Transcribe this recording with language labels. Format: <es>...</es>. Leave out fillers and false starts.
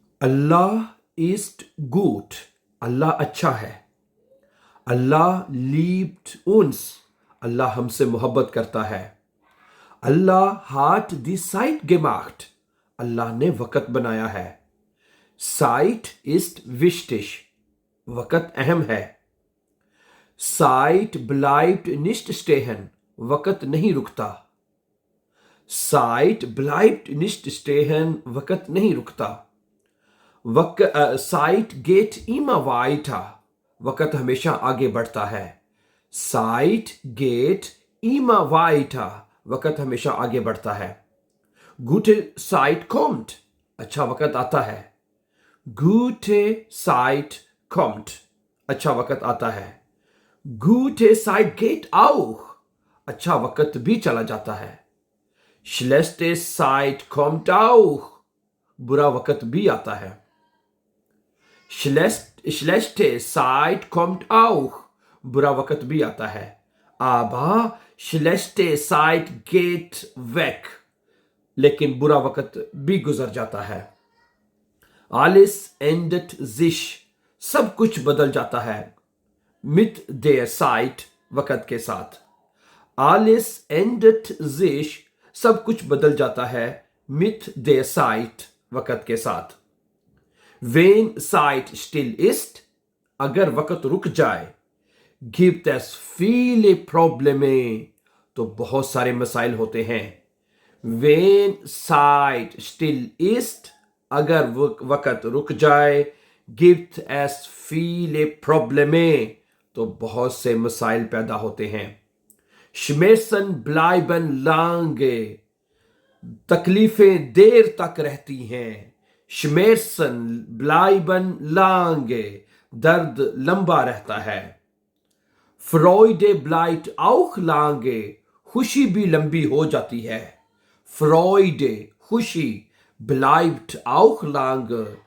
<de>अल्लाह ist gut.</de> <hi>अल्लाह अच्छा है.</hi> <de>अल्लाह liebt uns.</de> <hi>अल्लाह हमसे मोहब्बत करता है.</hi> <de>अल्लाह hat die Zeit gemacht.</de> <hi>अल्लाह ने वक़्त बनाया है.</hi> <de>Zeit ist wichtig.</de> <hi>वक़्त अहम है.</hi> <de>Zeit bleibt nicht stehen.</de> <hi>वक़्त नहीं रुकता.</hi> <de>Zeit bleibt nicht stehen.</de> <hi>वक़्त नहीं रुकता.</hi> <de>Zeit geht immer weiter.</de> <hi>वक़्त हमेशा आगे बढ़ता है.</hi> <de>Zeit geht immer weiter.</de> <hi>वक़्त हमेशा आगे बढ़ता है.</hi> <de>Gute Zeit kommt.</de> <hi>अच्छा वक़्त आता है.</hi> <de>Gute Zeit kommt.</de> <hi>अच्छा वक़्त आता है.</hi> <de>Gute Zeit geht auch.</de> <hi>अच्छा वक़्त भी चला जाता है.</hi> <de>Schlechte Zeit kommt auch.</de> <hi>बुरा वक़्त भी आता है.</hi> <de>Schlechte Zeit kommt auch.</de> <hi>बुरा वक़्त भी आता है.</hi> <de>Aber schlechte Zeit geht weg.</de> <hi>लेकिन बुरा वक़्त भी गुजर जाता है.</hi> <de>Alles ändert sich.</de> <hi>सब कुछ बदल जाता है.</hi> <de>Mit der Zeit.</de> <hi>वक़्त के साथ.</hi> <de>Alles ändert sich.</de> <hi>सब कुछ बदल जाता है.</hi> <de>Mit der Zeit.</de> <hi>वक़्त के साथ.</hi> <de>Wenn Zeit still ist,</de> <hi>अगर वक़्त रुक जाए,</hi> <de>gibt es viele Probleme,</de> <hi>तो बहुत सारे मसाइल होते हैं.</hi> <de>Wenn Zeit still ist,</de> <hi>अगर वक़्त रुक जाए,</hi> <de>gibt es viele Probleme,</de> <hi>तो बहुत से मसाइल पैदा होते हैं.</hi> <de>Schmerzen bleiben lange,</de> <hi>तकलीफें देर तक रहती हैं.</hi> <de>Schmerzen bleiben lange.</de> <hi>दर्द लंबा रहता है.</hi> <de>Freude bleibt auch lange.</de> <hi>खुशी भी लंबी हो जाती है.</hi> <de>Freude, खुशी, bleibt auch lange.</de>